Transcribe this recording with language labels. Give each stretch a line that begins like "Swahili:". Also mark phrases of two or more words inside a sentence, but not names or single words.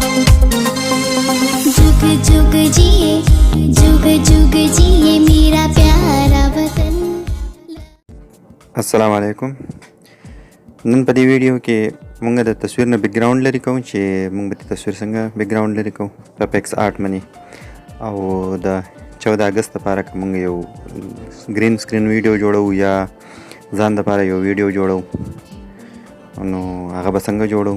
Hindi: जुग जुग जिए जुग जुग जिए मेरा प्यारा वतन।
Arabic: السلام عليكم.
Pashto: नन په دې ویډیو کې مونږ د تصویر نه بیک ګراوند لري کوو چې مونږ به د تصویر څنګه بیک ګراوند لري کوو په پیکس آرټ باندې او د 14 اگست لپاره که مونږ یو
English: green screen video
Pashto: جوړو یا ځان لپاره یو ویډیو جوړو نو هغه به څنګه جوړو.